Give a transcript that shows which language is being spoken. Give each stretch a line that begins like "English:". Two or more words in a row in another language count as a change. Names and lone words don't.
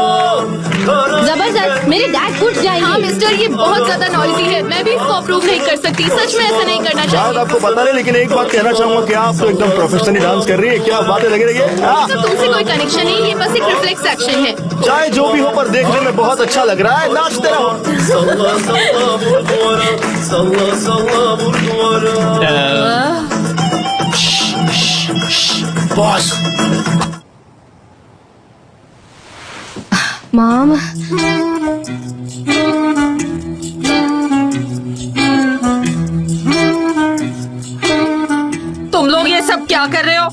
Hindi: जबरदस्त, मेरे डैड फूट जाएंगे। हाँ मिस्टर, ये बहुत ज्यादा नॉइजी है, मैं भी इसको अप्रूव नहीं कर सकती। सच में ऐसा नहीं करना शायद चाहिए। आपको पता नहीं, लेकिन एक बात कहना चाहूंगा कि आप तो एकदम
English: professionally dance
Hindi: कर रही है। क्या बातें लगी रही है। तो तुमसे कोई कनेक्शन नहीं, ये बस एक
English: reflex action
Hindi: है। चाहे जो भी हो, पर देखने में बहुत अच्छा लग रहा है। नाचते रहो।
Turkish: Salla salla vur duvara, salla salla vur duvara.
Hindi: बॉस, मॉम, तुम लोग ये सब क्या कर रहे हो?